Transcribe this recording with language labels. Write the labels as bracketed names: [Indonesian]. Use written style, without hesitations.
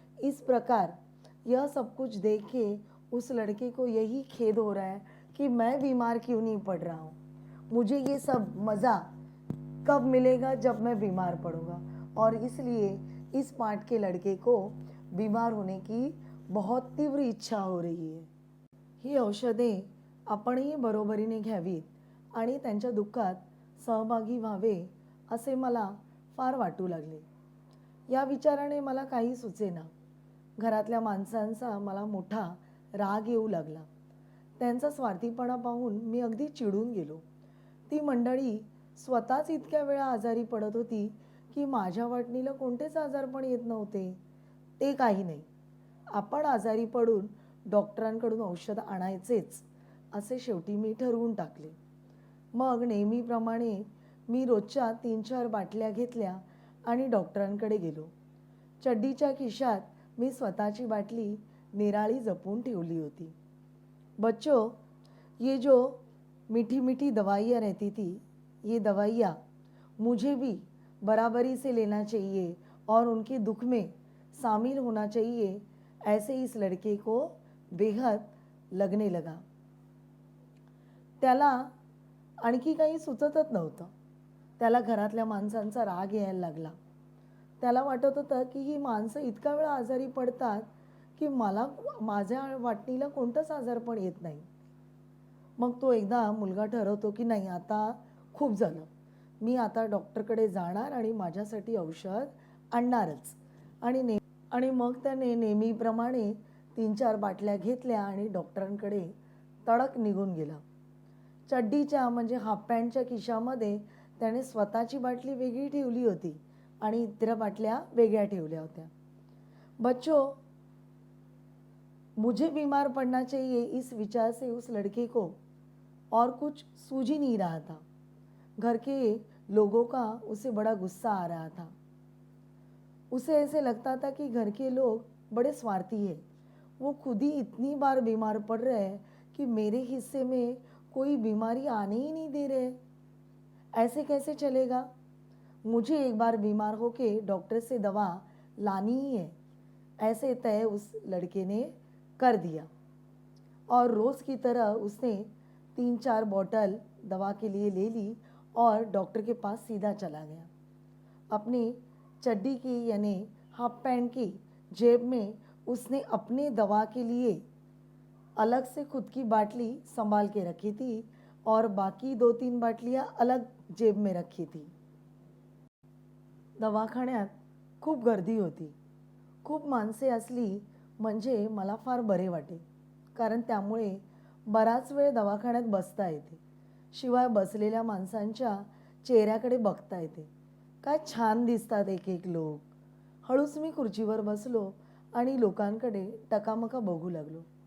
[Hindi] इस प्रकार यह सब कुछ देख के उस लड़के को यही खेद हो रहा है कि मैं बीमार क्यों नहीं पड़ रहा हूँ. मुझे ये सब मज़ा कब मिलेगा जब मैं बीमार पड़ूंगा. और इसलिए इस पाठ के लड़के को बीमार होने की बहुत तीव्र इच्छा हो रही है. [Marathi] ही औषधे आपणही बरोबरीने घ्यावीत आणि त्यांच्या दुःखात सहभागी व्हावे असे मला फार वाटू लागले. या विचाराने मला काही सुचेना. घरातल्या माणसांचा मला मोठा राग येऊ लागला. त्यांचा स्वार्थीपणा पाहून मी अगदी चिडून गेलो. ती मंडळी स्वतःच इतक्या वेळा आजारी पडत होती की माझ्या वाटणीला कोणतेच आजारपण येत नव्हते. ते काही नाही, आपण आजारी पडून डॉक्टरांकडून औषध आणायचेच असे शेवटी मी ठरवून टाकले. मग नेहमीप्रमाणे मी रोजच्या 3-4 बाटल्या घेतल्या आणि डॉक्टरांकडे गेलो. चड्डीच्या खिशात मी स्वतःची बाटली निराळी जपून ठेवली होती. [Hindi] बच्चों, ये जो मीठी मीठी दवाइयाँ रहती थी, ये दवाइयाँ मुझे भी बराबरी से लेना चाहिए और उनके दुख में शामिल होना चाहिए, ऐसे इस लड़के को बेहद लगने लगा. [Marathi] त्याला आणखी काही सुचतच नव्हतं. त्याला घरातल्या माणसांचा राग यायला लागला. त्याला वाटत होतं की ही माणसं इतका वेळा आजारी पडतात की मला माझ्या वाटणीला कोणतंच आजारपण येत नाही. मग तो एकदा मुलगा ठरवतो की नाही, आता खूप झालं, मी आता डॉक्टरकडे जाणार आणि माझ्यासाठी औषध आणणारच. आणि मग त्याने नेहमीप्रमाणे 3-4 बाटल्या घेतल्या आणि डॉक्टरांकडे तडक निघून गेला. चड्डीच्या म्हणजे हाफ पॅन्टच्या खिशामध्ये त्याने स्वतःची बाटली वेगळी ठेवली होती आणि इतर बाटल्या वेगळ्या ठेवल्या होत्या. [Hindi] बच्चों, मुझे बीमार पड़ना चाहिए, इस विचार से उस लड़के को और कुछ सूझ ही नहीं रहा था. घर के लोगों का उसे बड़ा गुस्सा आ रहा था. उसे ऐसे लगता था कि घर के लोग बड़े स्वार्थी हैं. वो खुद ही इतनी बार बीमार पड़ रहे हैं कि मेरे हिस्से में कोई बीमारी आने ही नहीं दे रहे. ऐसे कैसे चलेगा? मुझे एक बार बीमार होके डॉक्टर से दवा लानी ही है. ऐसे तय उस लड़के ने कर दिया और रोज़ की तरह उसने 3-4 बॉटल दवा के लिए ले ली और डॉक्टर के पास सीधा चला गया. अपनी चड्डी की यानी हाफ पैंट की जेब में उसने अपने दवा के लिए अलग से खुद की बाटली संभाल के रखी थी और बाकी 2-3 बाटलियाँ अलग जेब में रखी थी. [Marathi] दवाखान्यात खूप गर्दी होती. खूप माणसे असली म्हणजे मला फार बरे वाटे, कारण त्यामुळे बराच वेळ दवाखान्यात बसता येते. शिवाय बसलेल्या माणसांच्या चेहऱ्याकडे बघता येते. काय छान दिसतात एक एक लोक. हळूच मी खुर्चीवर बसलो आणि लोकांकडे टकामका बघू लागलो.